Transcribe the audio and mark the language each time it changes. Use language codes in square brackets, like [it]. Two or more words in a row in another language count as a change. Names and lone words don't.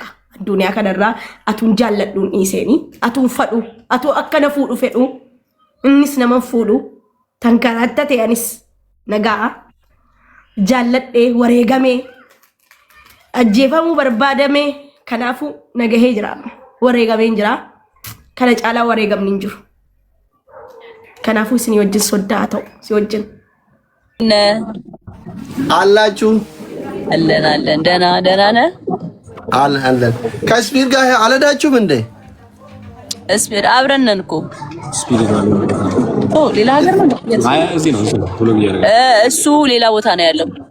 [om] addunyaa kanarraa atun jaalladhuun dhiiseeni atun fadhu atu akkana fuudhu fedhu innis nama fuudhu tankaratta ta'anis nagaa jaalladhe wareegame ajjeefamuu barbaadame kanaafu nagahee jira wareegameen jira kana caalaa wareegamni hin jiru kanaafu isin wajjin soddaa ta'u si wajjin [am] አላችሁ አለን ደህና ነህ አለን ከስፒድ ጋር አልሄዳችሁም እንዴ ስፒድ አብረን ነን እኮ ሌላ ሀገር ነው እዚህ ነው እሱ ሌላ ቦታ ነው ያለው